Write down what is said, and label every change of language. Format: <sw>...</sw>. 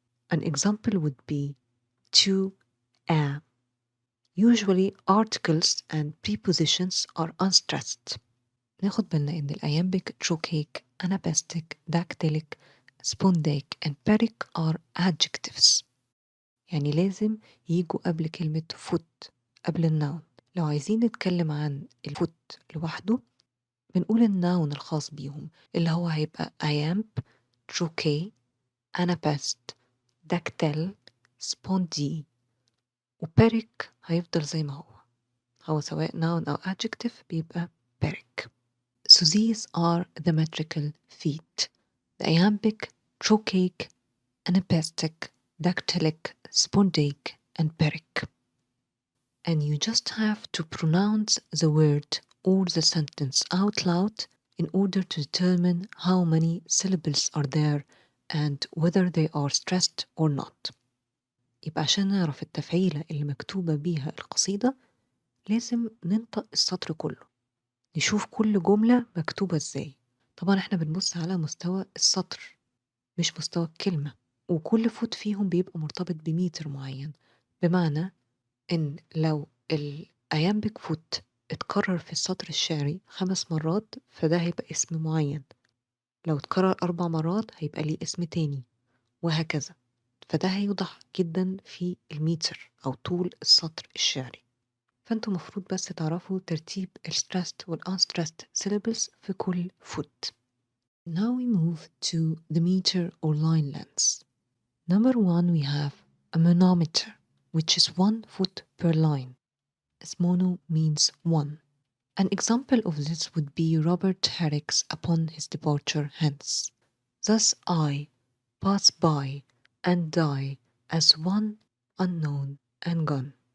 <en>An example would be to, a. Usually articles and prepositions are unstressed.</en> <ar>ناخد بالنا إن الأيامبيك</ar> <en>trochaic, anapestic, dactylic, spondaic and pyrrhic are adjectives.</en> <ar>يعني لازم يجوا قبل كلمة foot قبل النون. لو عايزين نتكلم عن الفوت لوحده بنقول النون الخاص بيهم اللي هو هيبقى Iamb, Trochee, Anapest, Dactyl, Spondee وبيريك هيفضل زي ما هو سواء noun أو adjective بيبقى Pyrrhic.</ar> <en>So these are the metrical feet: the iambic, trochaic, anapestic, dactylic, spondaic and Pyrrhic. And you just have to pronounce the word or the sentence out loud in order to determine how many syllables are there and whether they are stressed or not.</en> <ar>يبقى عشان نعرف التفعيلة اللي مكتوبة بيها القصيدة لازم ننطق السطر كله، نشوف كل جملة مكتوبة ازاي. طبعا احنا بنبص على مستوى السطر مش مستوى الكلمة، وكل فوت فيهم بيبقى مرتبط بميتر معين، بمعنى إن لو الأيامبيك فوت اتكرر في السطر الشعري 5 مرات فده هيبقى اسم معين، لو اتكرر 4 مرات هيبقى ليه اسم تاني وهكذا. فده هيوضح جدا في الميتر أو طول السطر الشعري. فانتوا مفروض بس تعرفوا ترتيب الstressed والunstressed syllables في كل فوت.</ar> <en>Now we move to the meter or line lengths. Number 1 we have a monometer, which is 1 foot per line, as mono means 1. An example of this would be Robert Herrick's Upon His Departure Hence. Thus I pass by and die as one unknown and gone.</en>